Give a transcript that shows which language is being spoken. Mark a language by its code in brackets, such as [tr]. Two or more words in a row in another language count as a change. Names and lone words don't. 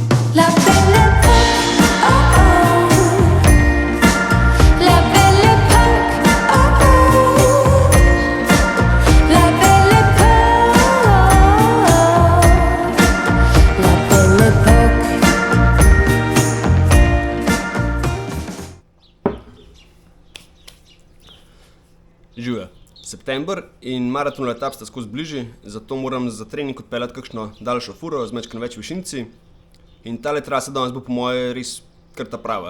[fr] La belle époque, oh oh. La belle époque, oh oh. La belle époque, la belle époque. [sl] Živijo. September in maraton etap sta skozi bližji, zato moram za trening odpeljati kakšno daljšo furo z majčkeno več višinci. In tale trasa danes bo po moje res kar ta prava.